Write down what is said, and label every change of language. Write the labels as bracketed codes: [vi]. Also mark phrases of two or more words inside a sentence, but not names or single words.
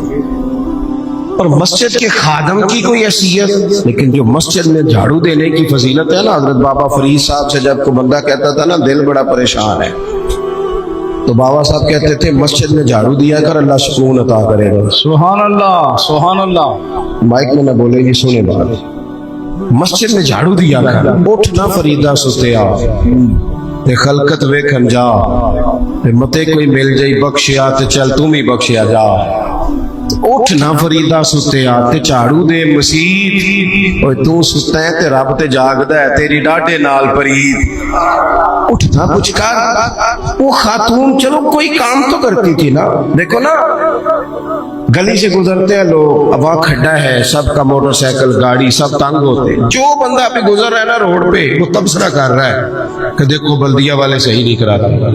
[ur] اور مسجد کے خادم کی کوئی حیثیت، لیکن جو مسجد میں جھاڑو دینے کی فضیلت ہے نا، حضرت بابا فرید صاحب سے جب کو بندہ کہتا تھا نا دل بڑا پریشان ہے، تو بابا صاحب کہتے تھے مسجد میں جھاڑو دیا کر، اللہ سکون عطا کرے گا۔ [ar] سبحان اللہ، سبحان اللہ۔ [ur] مائک میں نہ بولے گی، سنے بات، مسجد میں جھاڑو دیا کر، [pa] اٹھ نہ فریدہ ستیا تے خلقت ویکھن جا، تے متے کوئی مل جائی بخشیا تے چل تم ہی بخشیا جا۔ اٹھ نہ فریدہ ستیا تے جھاڑو دے مسیت، اوے تو ستا ہے تے رب تے جاگدا ہے، تیری ڈاڈے نال پرید۔ اٹھنا کچھ کر۔ [ur] وہ خاتون چلو کوئی کام تو کرتی تھی نا، دیکھو نا گلی سے گزرتے ہیں لوگ، اب وہاں کھڈا ہے، سب کا موٹر سائیکل گاڑی سب تنگ ہوتے، جو بندہ ابھی گزر رہا ہے نا روڈ پہ وہ تبصرہ کر رہا ہے کہ دیکھو بلدیہ والے صحیح نہیں کراتے۔